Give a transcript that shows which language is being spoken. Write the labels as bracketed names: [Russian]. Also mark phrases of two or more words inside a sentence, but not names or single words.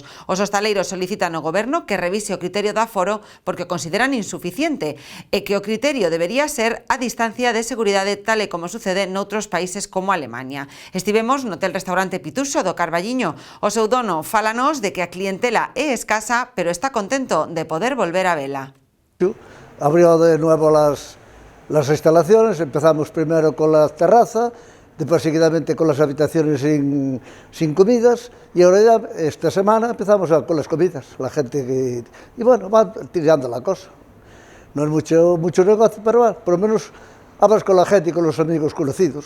[Galician] Os hostaleiros solicitan ao Goberno que revise o criterio do aforo porque o consideran insuficiente e que o criterio debería ser a distancia de seguridade tal e como sucede noutros países como Alemania. Estivemos no hotel-restaurante Pituxo do Carballiño. O seu dono fálanos de que a clientela é escasa, pero está contento de poder volver a vela. [Spanish] Abrió de nuevo las instalaciones, empezamos primero con la terraza, después seguidamente con las habitaciones sin comidas y ahora ya esta semana empezamos con las comidas, la gente que... Y bueno, va tirando la cosa. No es mucho negocio, pero bueno, por lo menos hablas con la gente y con los amigos conocidos.